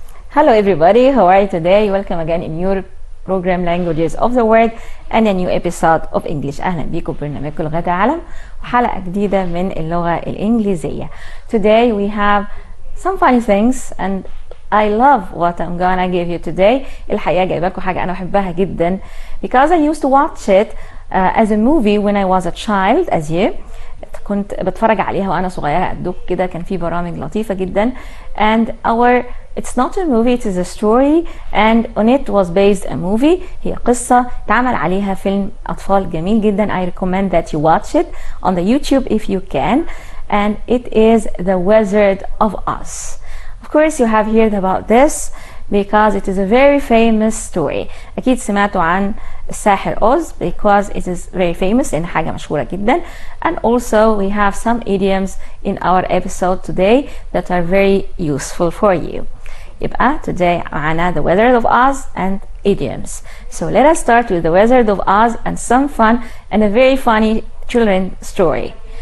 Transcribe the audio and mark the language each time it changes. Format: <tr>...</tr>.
<en>Hello everybody, how are you today? Welcome again in your program Languages of the World and a new episode of English.</en> <ar>أهلا بيكم برنامجكم لغة تعلم وحلقة جديدة من اللغة الإنجليزية.</ar> <en>Today we have some funny things and I love what I'm gonna give you today.</en> <ar>الحقيقة جايبة لكم حاجة أنا بحبها جدا</ar> <en>because I used to watch it as a movie when I was a child as you.</en> <ar>كنت بتفرج عليها وانا صغيره قدك كده. كان في برامج لطيفه جدا</ar> <en>and it's not a movie, it is a story and on it was based a movie.</en> <ar>هي قصه اتعمل عليها فيلم اطفال جميل جدا.</ar> <en>I recommend that you watch it on the YouTube if you can, and it is The Wizard of Oz. Of course you have heard about this because it is a very famous story.</en> <ar>أكيد سمعتوا عن الساحر أوز</ar> <en>because it is very famous</en> <ar>إن حاجة مشهورة جدا.</ar> <en>And also we have some idioms in our episode today that are very useful for you.</en> <ar>يبقى</ar> <en>today</en> <ar>معنا</ar> <en>The Wizard of Oz and idioms. So let us start with The Wizard of Oz and some fun and a very funny children story.</en>